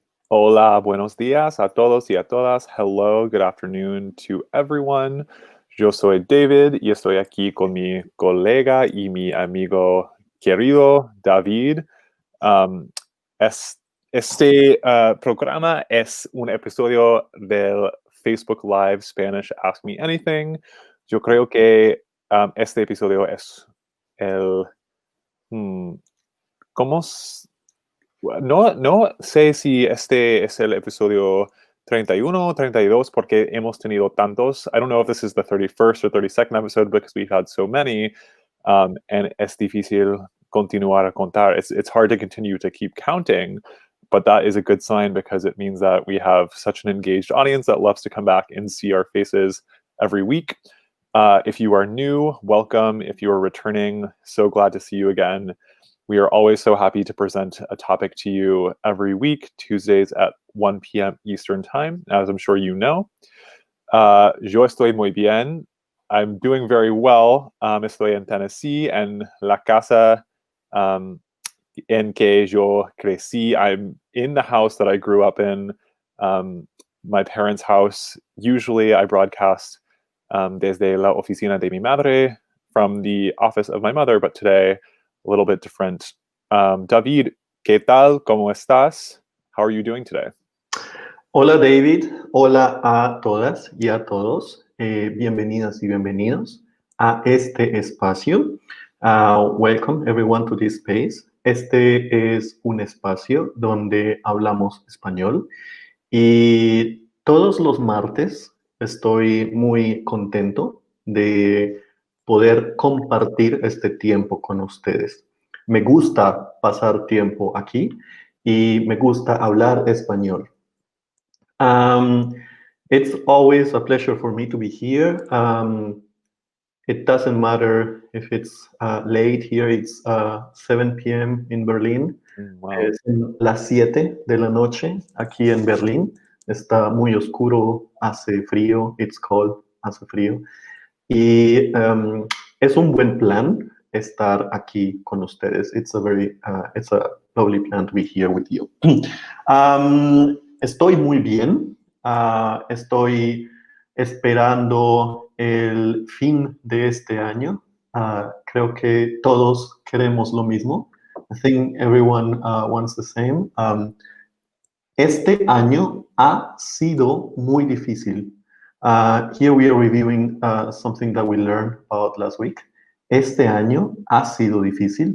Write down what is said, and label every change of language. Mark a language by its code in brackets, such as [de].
[es] Hola, buenos días a todos y a todas. [en] Hello, good afternoon to everyone. [es] Yo soy David y estoy aquí con mi colega y mi amigo querido David. Um, este programa es un episodio del Facebook Live Spanish Ask Me Anything. Yo creo que este episodio es el... ¿cómo? No sé si este es el episodio 31 o 32 porque hemos tenido tantos. [en] I don't know if this is the 31st or 32nd episode because we've had so many. And [es] es difícil continuar a contar. [en] It's hard to continue to keep counting, but that is a good sign because it means that we have such an engaged audience that loves to come back and see our faces every week. If you are new, welcome. If you are returning, so glad to see you again. We are always so happy to present a topic to you every week, Tuesdays at 1 p.m. Eastern Time, as I'm sure you know. [es] Yo estoy muy bien. [en] I'm doing very well. [es] Estoy en Tennessee, en la casa en que yo crecí. [en] I'm in the house that I grew up in, my parents' house. Usually I broadcast [es] desde la oficina de mi madre, [en] from the office of my mother, but today a little bit different. [es] David, ¿qué tal? ¿Cómo estás? [en] How are you doing today? [es] Hola David, hola a todas y a todos. Bienvenidas y bienvenidos a este espacio. [en] Welcome everyone to this space. [es] Este es un espacio donde hablamos español y todos los martes estoy muy contento de poder compartir este tiempo con ustedes. Me gusta pasar tiempo aquí y me gusta hablar español. [en] It's always a pleasure for me to be here. It doesn't matter if it's late here, it's 7 p.m. in Berlin. Wow. [es] Es las 7 de la noche aquí en Berlín. Está muy oscuro, hace frío, [en] it's cold, [es] hace frío. Y es un buen plan estar aquí con ustedes. [en] It's a lovely plan to be here with you. [es] Estoy muy bien. Estoy esperando el fin de este año. Creo que todos queremos lo mismo. I think everyone wants the same. Este año ha sido muy difícil. [en] Here we are reviewing something that we learned about last week. [es] Este año ha sido difícil.